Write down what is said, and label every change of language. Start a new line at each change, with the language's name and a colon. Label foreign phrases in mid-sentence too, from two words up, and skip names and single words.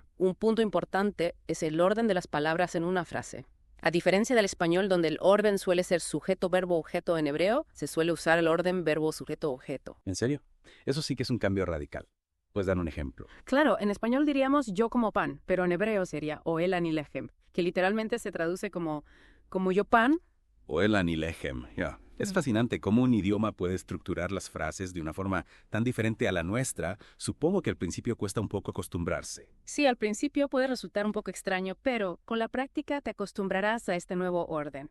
Spanish: Un punto importante es el orden de las palabras en una frase. A diferencia del español, donde el orden suele ser sujeto, verbo, objeto, en hebreo se suele usar el orden verbo, sujeto, objeto. ¿En serio? Eso sí que es un cambio radical. ¿Puedes dar un ejemplo? Claro, en español diríamos yo como pan, pero en hebreo sería
Hebrew: אוכל אני לחם,
Spanish: que literalmente se traduce como yo pan.
Hebrew: אוכל אני לחם, ya.
Spanish: Es fascinante cómo un idioma puede estructurar las frases de una forma tan diferente a la nuestra. Supongo que al principio cuesta un poco acostumbrarse. Sí, al principio puede resultar un poco extraño, pero con la práctica te acostumbrarás a este nuevo orden.